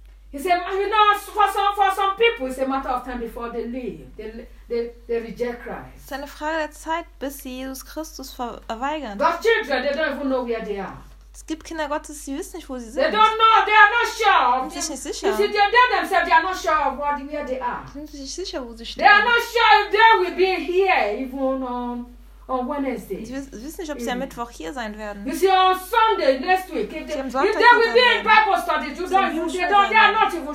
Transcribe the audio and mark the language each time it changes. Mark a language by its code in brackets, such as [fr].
[en] He said, you know, for some people, it's a matter of time before they leave. They reject Christ. [de] Es ist eine Frage der Zeit, bis sie Jesus Christus verweigern. [en] But children, they don't even know where they are. [de] Es gibt Kinder Gottes, die wissen nicht, wo sie sind. [en] They don't know, they are not sure. [de] Sie sind sich nicht sicher. [en] See, they themselves, they are not sure of what, where they are. [de] Sie sind sich sicher, wo sie stehen. [en] They are not sure if they will be here even on Wednesday. [de] Sie wissen nicht, ob sie am Mittwoch hier sein werden. [en] You see, on Sunday next week, if they will be in Bible study, they are not even sure.